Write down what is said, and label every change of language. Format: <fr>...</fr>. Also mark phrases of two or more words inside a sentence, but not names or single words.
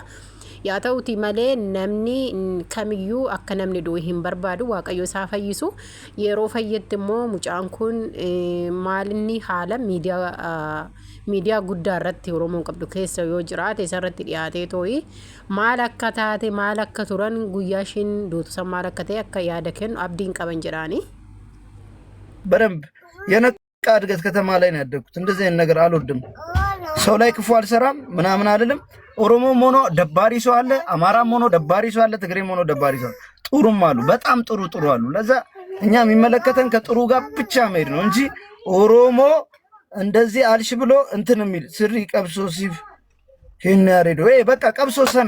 <om>Yaa ta'uuti malee namni kamiyyuu akka namni du'e hin barbaadu waaqayyo isaa fayyisu yeroo fayyetti immoo mucaan kun maalinni haala miidiyaa guddaa irratti Oromoon qabdu keessa yoo jiraate isarratti dhiyaatee too'i maal akka taate maal akka turan guyyaa ishiin duutusan maal akka ta'e akka yaada kennu abdiin qaban jedhaani.</om> <am>በደንብ የነቃ እድገት ከተማ ላይ ነው ያደግኩት። እንደዚህ አይነት ነገር አልወድም። ሰው ላይ ክፉ አልሰራም ምናምን አይደለም። ኦሮሞም ሆኖ ደባሪ ሰው አለ፣ አማራም ሆኖ ደባሪ ሰው አለ፣ ትግሬም ሆኖ ደባሪ ሰው ጥሩም አሉ፣ በጣም ጥሩ አሉ። ለዛ እኛ የሚመለከተን ከጥሩ ጋር ብቻ መሄድ ነው እንጂ ኦሮሞ እንደዚህ አልሽ ብሎ እንትን የሚል ስሪ ቀብሶ ሲፍ ሄን ያሬዶ በቃ ቀብሶ</am>